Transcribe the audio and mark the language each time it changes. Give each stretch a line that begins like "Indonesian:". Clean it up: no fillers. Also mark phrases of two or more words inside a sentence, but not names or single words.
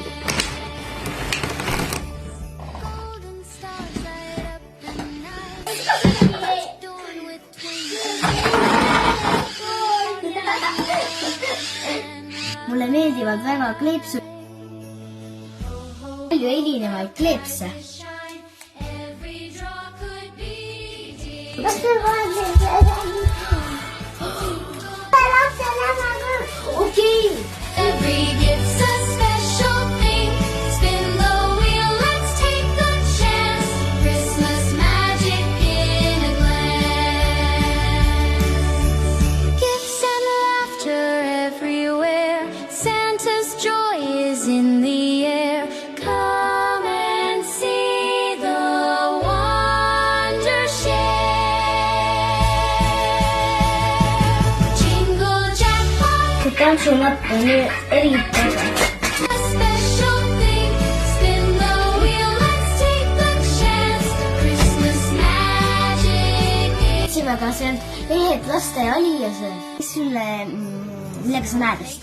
Estonian: Mulle meeldivad väga kleepsud. Palju erinevaid kleepse. Kas te vaadate? Okei.
English: Every gift's a special thing. Spin the wheel, let's take a chance. Christmas magic in a glance. Gifts and laughter everywhere. Santa's joy is in the air. Come and see the wonder share. Jingle jackpot.
Estonian: See tantsumatta on eriti äge. Aga see on ehed laste aliased. Mis sulle, millega sa näed hästi?